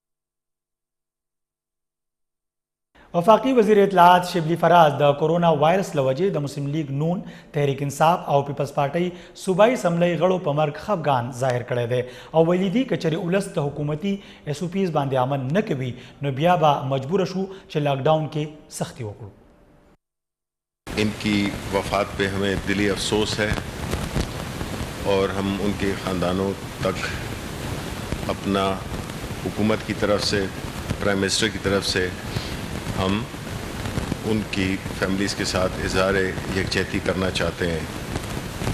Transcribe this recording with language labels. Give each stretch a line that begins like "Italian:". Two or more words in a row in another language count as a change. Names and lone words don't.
Pashto: وفاقی وزیر اطلاعات شبلی فراز د کورونا وایرس لوجې د مسلم لیگ نون، تحریک انصاف او پیپلز پارټۍ صوبایي اسمبلی غړو په مرګ خفګان ظاهر کړی دی او ویلي دي که چېرې ولس د حکومتي ایس او پیز باندې عمل نه کوي نو بیا به مجبوره شو چې لاک ډاؤن کې سختی وکړو.
Urdu: انکی وفات پہ ہمیں دلی افسوس ہے اور ہم انکے خاندانوں تک اپنا حکومت کی طرف سے,
English: prime minister
Urdu: کی طرف سے ہم انکی فیملیز کے ساتھ اظہار یکجہتی کرنا چاہتے ہیں.